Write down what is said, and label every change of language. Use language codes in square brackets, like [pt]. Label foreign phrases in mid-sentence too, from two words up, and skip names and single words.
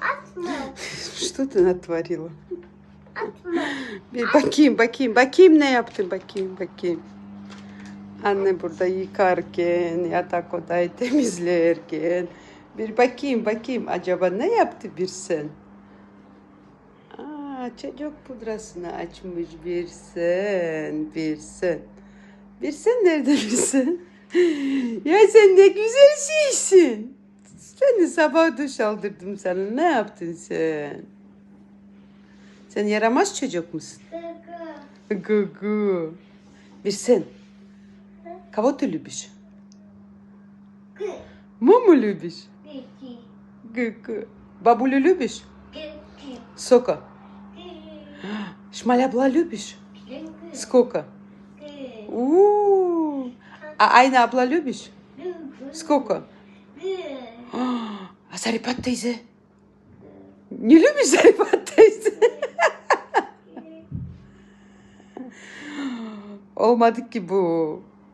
[tr] Atma. [ru] Что ты натворила? [tr] Atma. Bir bakayım ne yaptın bakayım. Anne burada yıkarken, yatak odayı temizlerken. Bir bakayım acaba ne yaptı bir sen? Çocuk pudrasını açmış bir sen. Bir sen nerede bir sen? Ya sen ne güzel şeysin. Seni sabah duş aldırdım sana. Ne yaptın sen? Sen yaramaz çocuk musun? Gıgı. Gugu. Bir sen. [ru] Кого ты любишь? Gı. Маму любишь? Gıgı. Gugu. Бабулю любишь? Gıgı. Сколько? Gıgı. Шмаля была любишь? Gıgı. Сколько? Gıgı. У-у-у. А Ayna abla любишь? Gıgı. Сколько? Gıgı. А Sarıpat teyze? Не любишь Sarıpat teyze? [tr] Olmadı ki bu.